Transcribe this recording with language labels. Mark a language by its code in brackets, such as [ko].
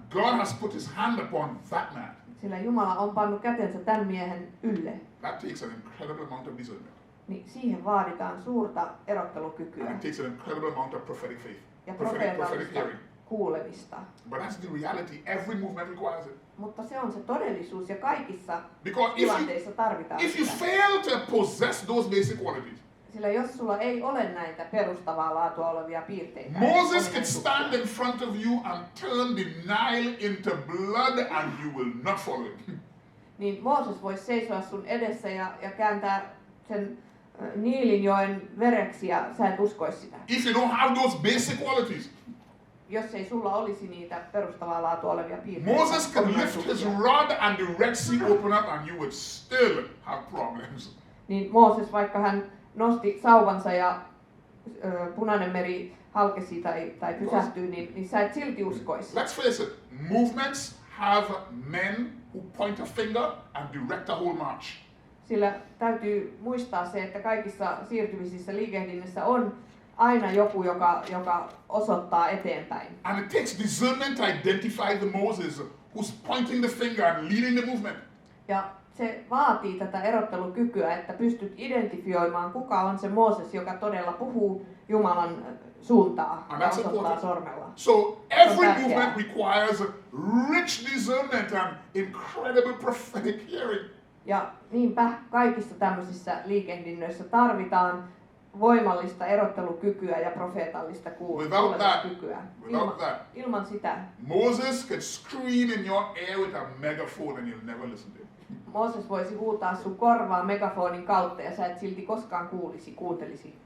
[en] God has put his hand upon that man. [fi] Sillä Jumala on pannut kätensä tämän miehen ylle. [en] That takes an incredible amount of discernment. [fi] Niin siihen vaaditaan suurta erottelukykyä [en] And it takes an incredible amount of prophetic faith. [fi] ja [en] Prophetic [fi] profeetallista [en] hearing. [fi] kuulemista. [en] But that's the reality. Every movement requires it. [fi] Mutta se on se todellisuus ja kaikissa [en] Because [fi] tilanteissa tarvitaan [en] if you [fi] sitä. [en] fail to possess those basic qualities, [fi] Sillä jos sulla ei ole näitä perustavaa laatua olevia piirteitä, [en] Moses could stand in front of you and turn the Nile into blood and you will not follow him. [fi] niin Mooses voisi seisoa sun edessä ja kääntää sen Niilinjoen vereksi ja sä et uskoisi sitä. [en] If you don't have those basic qualities, [fi] Jos ei sulla olisi niitä perustavaa laatua olevia piirteitä. [en] Moses could lift his rod and the Red Sea open up and you would still have problems. [fi] Niin Mooses, vaikka hän nosti sauvansa ja Punainen meri halkesi tai pysähtyi, niin sä et silti uskoisi. [en] Let's face it, movements have men who point a finger and direct a whole march. [fi] Sillä täytyy muistaa se, että kaikissa siirtymisissä liikehdinnässä on aina joku, joka osoittaa eteenpäin. [en] And it takes discernment to identify the Moses who's pointing the finger and leading the movement. [fi] Ja se vaatii tätä erottelukykyä, että pystyt identifioimaan, kuka on se Mooses, joka todella puhuu Jumalan suuntaa [en] And [fi] ja [en] that's [fi] osoittaa [en] important. [fi] sormella. [en] So every [fi] tärkeää. [en] movement requires rich discernment and incredible prophetic hearing. [fi] Ja niinpä kaikissa tämmöisissä liikehdinnöissä tarvitaan voimallista erottelukykyä ja profeetallista kuulemiskykyä. [en] Without that, [fi] Ilman sitä [en] Moses could scream in your ear with a megaphone and you'll never listen to him. [fi] Mooses voisi huutaa sun korvaan megafonin kautta ja sä et silti koskaan kuuntelisi.